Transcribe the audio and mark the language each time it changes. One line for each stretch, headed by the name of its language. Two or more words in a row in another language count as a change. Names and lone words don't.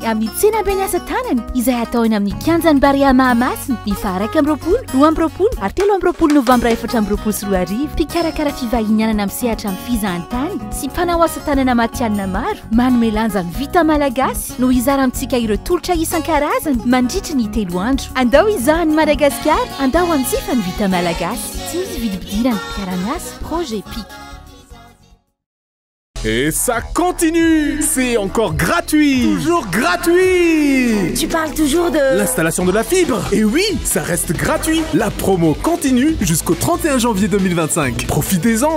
Malagasy: amin'ny tsenaben'ny asatanana izay atao eny amin'ny kianjan'ny Barea Mahamasina ny faha 1 roa ary 3 Novambra 2024 mpikarakara fivahinianana amin'ny sehatra amin'ny fizahan-tany sy mpanao asatanana na matianina maro manome lanja ny vita malagasy no izara amintsika ireo tolotra isan-karazany mandritra ny telo andro andao izahany Madagasikara andao anjifa ny vita malagasy tsy misy vidibidirany mpiara-miasa projet PIC.
French: Et ça continue! C'est encore gratuit! Toujours gratuit! Tu parles toujours de... L'installation de la fibre! Et oui, ça reste gratuit! La promo continue jusqu'au 31 janvier 2025. Profitez-en!